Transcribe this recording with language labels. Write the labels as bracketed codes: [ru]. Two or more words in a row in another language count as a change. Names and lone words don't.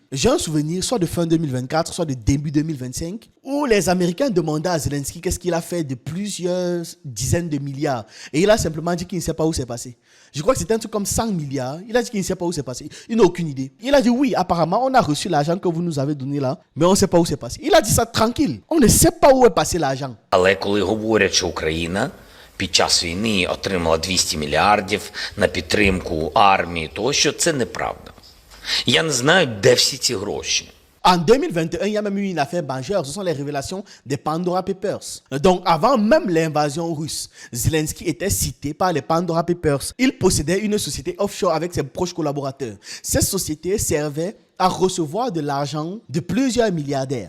[fr] J'ai un souvenir soit de fin 2024, soit de début 2025, où les Américains demandaient à Zelensky qu'est-ce qu'il a fait de plusieurs dizaines de milliards. Et il a simplement dit qu'il ne sait pas où c'est passé. Je crois que c'était un truc comme 100 milliards. Il a dit qu'il ne sait pas où c'est passé. Il n'a aucune idée. Il a dit oui, apparemment, on a reçu l'argent que vous nous avez donné là, mais on ne sait pas où c'est passé. Il a dit ça tranquille. On ne sait pas où est passé l'argent. [uk] Але коли говорять, що Україна під час війни отримала 200 мільярдів на підтримку армії тощо, це неправда. Я не знаю, де всі ці гроші. [fr] En 2021, il y a même eu une affaire majeure. Ce sont les révélations des Pandora Papers. Donc, avant même l'invasion russe, Zelensky était cité par les Pandora Papers. Il possédait une société offshore avec ses proches collaborateurs. Cette société servait à recevoir de l'argent de plusieurs milliardaires.